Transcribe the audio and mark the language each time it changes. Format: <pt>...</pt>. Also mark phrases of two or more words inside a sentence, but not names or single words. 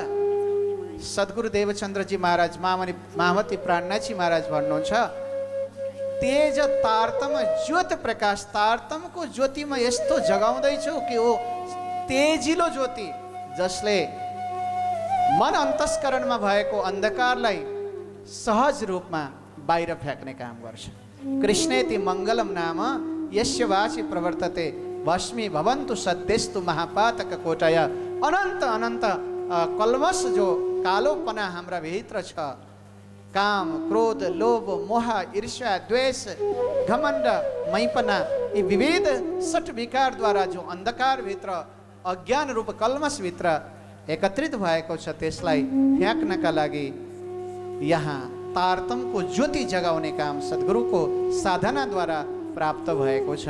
<ne>सद्गुरु देवचन्द्रजी महाराज, महामती प्राणनाथजी महाराज भन्नुहुन्छ,</ne> <hi>तेज तारतम ज्योत प्रकाश,</hi> <ne>तारतमको ज्योतिमा यस्तो जगाउँदैछु कि हो तेजिलो ज्योति जसले मन अन्तस्करणमा भएको अन्धकारलाई सहज रूपमा बाहिर फ्याँक्ने काम गर्छ।</ne> <sa>कृष्णेति मङ्गलम नाम यस्य वाचि प्रवर्तते भस्मी भवन्तु सद्यस्तु महापातक कोटय।</sa> <ne>अनन्त अनन्त कल्मस जो कालोपना हाम्रा भित्र छ, काम, क्रोध, लोभ, मोह, ईर्ष्या, द्वेष, घमण्ड, मैपना, यी विविध सट विकारद्वारा जो अन्धकार भित्र, अज्ञान रूप कल्मस भित्र एकत्रित भएको छ, त्यसलाई फ्याँक्नका लागि यहाँ तारतमको ज्योति जगाउने काम सद्गुरुको साधनाद्वारा प्राप्त भएको छ।</ne>